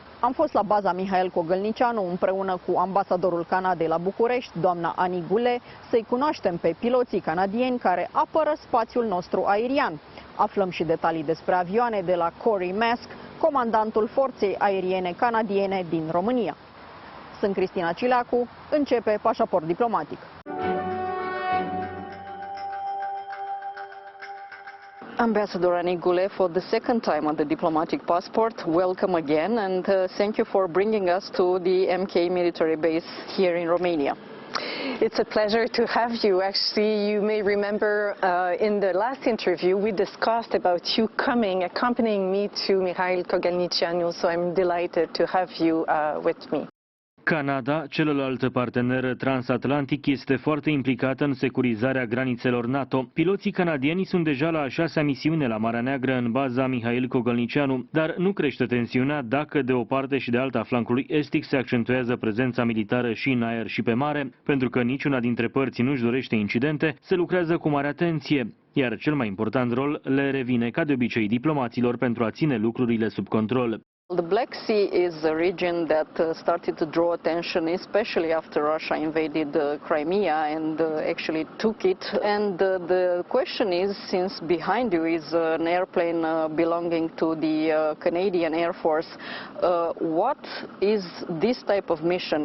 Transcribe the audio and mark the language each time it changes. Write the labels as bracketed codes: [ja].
[ro] Am fost la Baza Mihail Kogălniceanu împreună cu ambasadorul Canadei la București, doamna Annick Goulet, să-i cunoaștem pe piloții canadieni care apără spațiul nostru aerian. Aflăm și detalii despre avioane de la Corey Mask, comandantul Forței Aeriene Canadiene din România. Sunt Cristina Cileacu, începe Pașaport Diplomatic. [en] Ambassador Annick Goulet, for the second time on the diplomatic passport, welcome again, and thank you for bringing us to the MK military base here in Romania. It's a pleasure to have you. Actually, you may remember in the last interview we discussed about you accompanying me to Mihail Kogălniceanu, so I'm delighted to have you with me. [ro] Canada, celălaltă partener transatlantic, este foarte implicată în securizarea granițelor NATO. Piloții canadieni sunt deja la a 6-a misiune la Marea Neagră în baza Mihail Kogălniceanu, dar nu crește tensiunea dacă de o parte și de alta flancului estic se accentuează prezența militară și în aer și pe mare, pentru că niciuna dintre părți nu-și dorește incidente, se lucrează cu mare atenție, iar cel mai important rol le revine, ca de obicei, diplomaților pentru a ține lucrurile sub control. [en] The Black Sea is a region that started to draw attention, especially after Russia invaded Crimea and actually took it. And the question is, since behind you is an airplane belonging to the Canadian Air Force, what is this type of mission?